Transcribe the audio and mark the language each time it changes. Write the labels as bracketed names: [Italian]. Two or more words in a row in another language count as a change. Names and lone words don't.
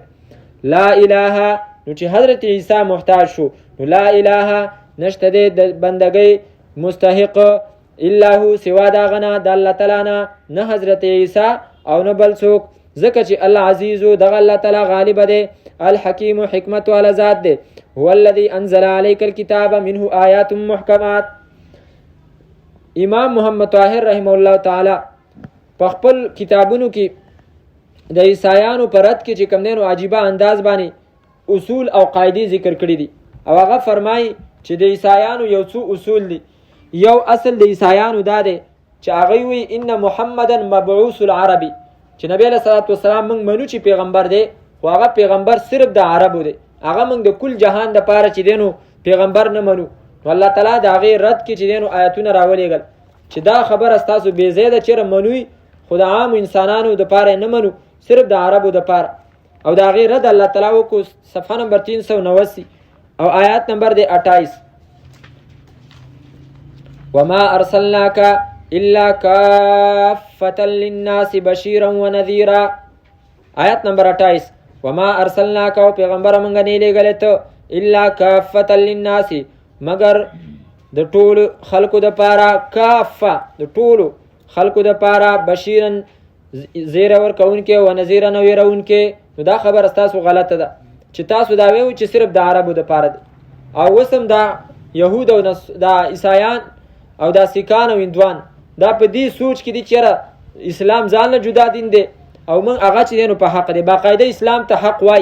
[Arabic] لا اله [Pashto] نو چې حضرت عیسی محتاج شو نو [Arabic] لا اله [Pashto] نشته دی د بندګۍ مستحق [Arabic] الا هو [Pashto] سوا دا غنا د الله تعالی نه حضرت عیسی او نه بل څوک، ځکه چې الله عزیز دغه الله تعالی غالب دی، الحکیم حکمت والا ذات دی. [Arabic] هو الذي انزل عليك الكتاب منه آیات محکمات. [Pashto] امام محمد طاهر رحمه الله تعالی په خپل کتابونو کې د عیسایانو پر رد کې چې کوم دینو عجیبه انداز باندې اصول او قاعده ذکر کړی دي او هغه فرمایي چې د عیسایانو یو څو اصول دي. یو اصل د عیسایانو دا دی چې هغه وی [Arabic] ان محمدن مبعوث العربي، [Pashto] چې نبی علیہ الصلوۃ والسلام موږ منو چې پیغمبر دی خو هغه پیغمبر صرف د عربو دی، هغه موږ د کل جهان د پاره چې دینو پیغمبر نه منو. الله تعالی دا غي رد کې چې دینو آیاتونه راولېګل چې دا خبر استاسو بے زیاده چیرې منوي خدا عام انسانانو د پاره نه منو، صرف د عربو د پاره. او دا غي رد الله تعالی وکړو صفحه نمبر 389 او آیات نمبر 28. [Arabic] وما ارسلناک الا کافة للناس بشیرا ونذیرا. [Pashto] آیت نمبر 28. [Arabic] وما ارسلناک [Pashto] او پیغمبر مونږ نه لېږلی ته [Arabic] الا کافة للناس [Pashto] مگر د ټولو خلکو د پاره، کافه د ټولو خلکو د پاره، بشیرا زیر ورکوونکې [Arabic] و نذیرا [Pashto] نو ویرونکې. نو دا خبر ستاسو غلطه ده چې تاسو دا ویو چې صرف د عربو د پاره دی، او وسم دا یهود او دا عیسایان او دا سیکان او هندوان دا په دې سوچ کې دي چې اسلام ځان له جدا دین دی او من هغه چې دینو په حق دی، باقاعده اسلام ته حق وای.